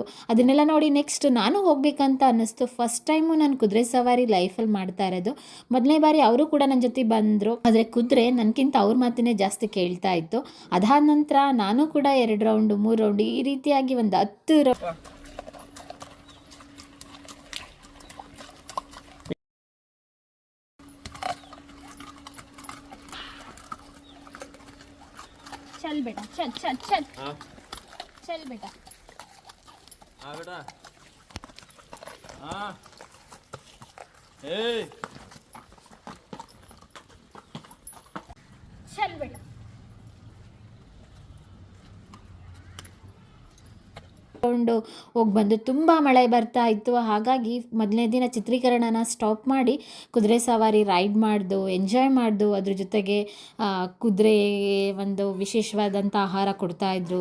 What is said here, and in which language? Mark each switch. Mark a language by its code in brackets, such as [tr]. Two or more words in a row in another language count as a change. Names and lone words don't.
[kn] ಅದನ್ನೆಲ್ಲ ನೋಡಿ ನೆಕ್ಸ್ಟ್ ನಾನು ಹೋಗಬೇಕಂತ ಅನ್ನಿಸ್ತು. [en] first time [kn] ನಾನು ಕುದುರೆ ಸವಾರಿ ಲೈಫಲ್ಲಿ ಮಾಡ್ತಾ ಇರೋದು. ಮೊದಲನೇ ಬಾರಿ ಅವರು ಕೂಡ ನನ್ನ ಜೊತೆ ಬಂದರು. ಆದರೆ ಕುದುರೆ ನನಗಿಂತ ಅವ್ರ ಮಾತನ್ನೇ ಜಾಸ್ತಿ ಕೇಳ್ತಾ ಇತ್ತು. ಅದಾದ ನಂತರ ನಾನು ಕೂಡ 2 ರೌಂಡು 3 ರೌಂಡು ಈ ರೀತಿಯಾಗಿ ಒಂದು 10 ರೌಂಡ್ [hi] चल बेटा, चल चल चल चल बेटा. हाँ बेटा, हाँ, ए, चल बेटा. [kn] ಕೊಂಡು ಹೋಗಿ ಬಂದು ತುಂಬ ಮಳೆ ಬರ್ತಾ ಇತ್ತು. ಹಾಗಾಗಿ ಮೊದಲನೇ ದಿನ ಚಿತ್ರೀಕರಣನ ಸ್ಟಾಪ್ ಮಾಡಿ ಕುದುರೆ ಸವಾರಿ ರೈಡ್ ಮಾಡ್ದು, ಎಂಜಾಯ್ ಮಾಡ್ದು. ಅದ್ರ ಜೊತೆಗೆ ಕುದುರೆಗೆ ಒಂದು ವಿಶೇಷವಾದಂಥ ಆಹಾರ ಕೊಡ್ತಾಯಿದ್ರು.